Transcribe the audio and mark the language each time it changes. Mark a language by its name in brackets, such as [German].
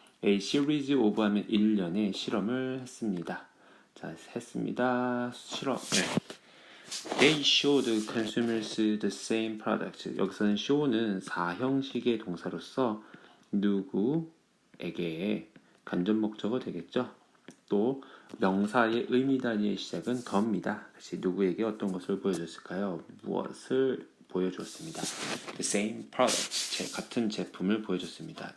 [English] A series of [Korean] 하면 1년의 실험을 했습니다. 자, 했습니다. 실험. 네. [English] They showed consumers the same product. [Korean] 여기서는 show는 4형식의 동사로서 누구에게 간접 목적어 되겠죠. 또 명사의 의미 단위의 시작은 더입니다. 다시 누구에게 어떤 것을 보여줬을까요? 무엇을 보여줬습니다. The same product, 같은 제품을 보여줬습니다.